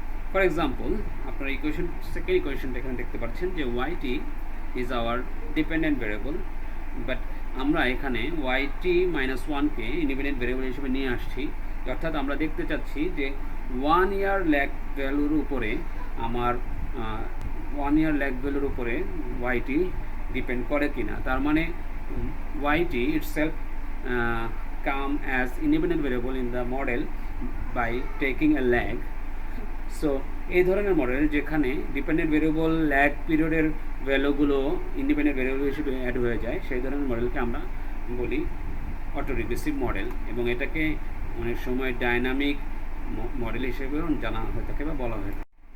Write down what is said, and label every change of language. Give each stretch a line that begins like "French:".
Bangla: For example আপনারা equation second ইকুয়েশনটা এখানে দেখতে পাচ্ছেন যে yt
English: is our dependent variable,
Bangla: but আমরা এখানে yt মাইনাস 1কে ইন্ডিপেন্ডেন্ট ভেরিয়েবল হিসেবে নিয়ে আসছি, অর্থাৎ আমরা দেখতে চাচ্ছি যে 1 ইয়ার ল্যাগ ভ্যালুর উপরে আমার 1 ইয়ার ল্যাগ ভ্যালুর উপরে yt ডিপেন্ড করে কিনা। তার মানে
English: yt itself come as independent variable in the model by taking a lag.
Bangla: So এই ধরনের মডেল যেখানে ডিপেন্ডেন্ট ভেরিয়েবল ল্যাগ পিরিয়ডের ভ্যালুগুলো ইন্ডিপেন্ডেন্ট ভেরিয়েবল হিসেবে অ্যাড হয়ে যায়, সেই ধরনের মডেলকে আমরা বলি অটোরিগ্রেসিভ মডেল, এবং এটাকে অনেক সময় ডাইনামিক মডেল হিসেবেও জানা হয়ে থাকে বা বলা হয়ে থাকে।